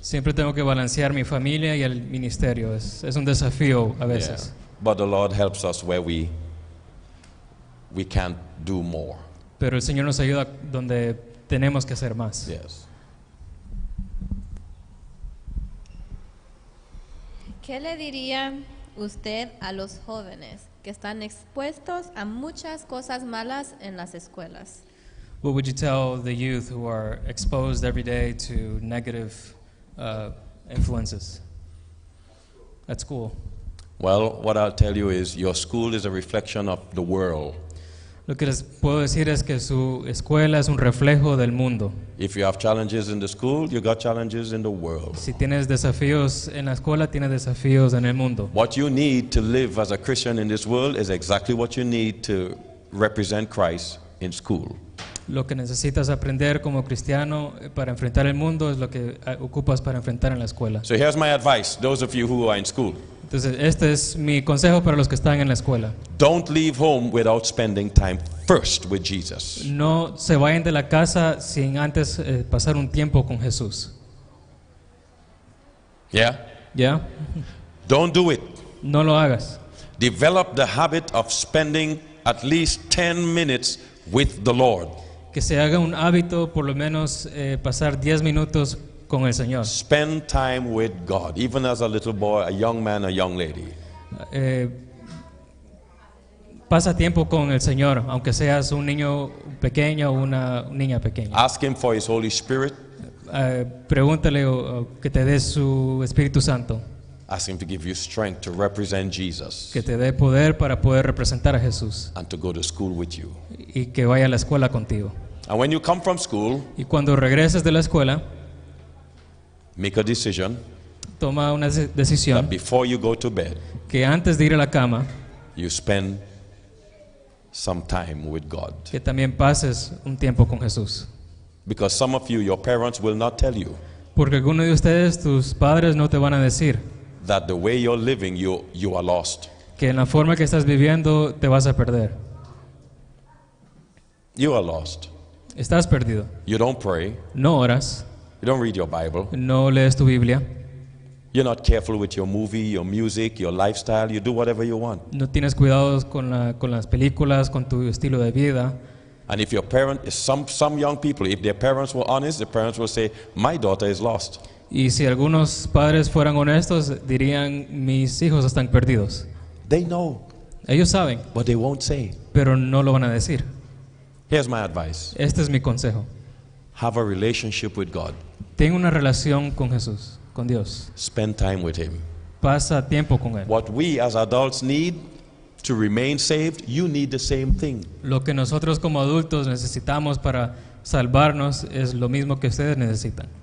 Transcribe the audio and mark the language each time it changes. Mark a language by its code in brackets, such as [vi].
[es] Siempre tengo que balancear mi familia y el ministerio. Es un desafío a veces. [en] Yeah. But the Lord helps us where we can't do more. [es] Pero el Señor nos ayuda donde tenemos que hacer más. [en] Yes. [es] ¿Qué le diría usted a los jóvenes que están expuestos a muchas cosas malas en las escuelas? [en] What would you tell the youth who are exposed every day to negative influences at school? Well, what I'll tell you is your school is a reflection of the world. [es] Lo que les puedo decir es que su escuela es un reflejo del mundo. [en] If you have challenges in the school, you got challenges in the world. [es] Si tienes desafíos en la escuela, tienes desafíos en el mundo. [en] What you need to live as a Christian in this world is exactly what you need to represent Christ in school. [es] Lo que necesitas aprender como cristiano para enfrentar el mundo es lo que ocupas para enfrentar en la escuela. [en] So here's my advice, those of you who are in school. [es] Entonces, este es mi consejo para los que están en la escuela. [en] Don't leave home without spending time first with Jesus. [es] No se vayan de la casa sin antes pasar un tiempo con Jesús. [en] Yeah? [es] ¿Ya? [en] Don't do it. [es] No lo hagas. [en] Develop the habit of spending at least 10 minutes with the Lord. [es] Que se haga un hábito, por lo menos pasar 10 minutos con el Señor. [en] Spend time with God, even as a little boy, a young man, a young lady. [es] Pasa tiempo con el Señor, aunque seas un niño pequeño o una niña pequeña. [en] Ask Him for His Holy Spirit. [es] Pregúntale que te dé su Espíritu Santo. [en] Ask Him to give you strength to represent Jesus [es] Que te dé poder para poder representar a Jesús [en] and to go to school with you. [es] y que vaya a la escuela contigo. [en] And when you come from school, [es] Y cuando regreses de la escuela, [en] make a decision [es] toma una decisión [en] that before you go to bed, [es] que antes de ir a la cama, [en] you spend some time with God. [es] que también pases un tiempo con Jesús. [en] Because some of you, your parents will not tell you [es] Porque algunos de ustedes, tus padres, no te van a decir [en] that the way you're living, you are lost. [es] que en la forma que estás viviendo te vas a perder. [en] You are lost. [es] Estás perdido. [en] You don't pray. [es] No oras, [en] You don't read your Bible. [es] no lees tu Biblia, [en] You're not careful with your movie, your music, your lifestyle. You do whatever you want. [es] no tienes cuidados con las películas, con tu estilo de vida. [en] And if your parent is some young people, if their parents were honest, the parents will say, my daughter is lost. [es] Y si algunos padres fueran honestos, dirían, mis hijos están perdidos. [en] They know, [es] Ellos saben, [en] but they won't say. [es] pero no lo van a decir. [en] Here's my advice. [es] Este es mi consejo. [en] Have a relationship with God. [es] Ten una relación con Jesús, con Dios. [en] Spend time with Him. [es] Pasa tiempo con Él. [en] What we as adults need to remain saved, you need the same thing. [es] Lo que nosotros como adultos necesitamos para salvarnos es lo mismo que ustedes necesitan.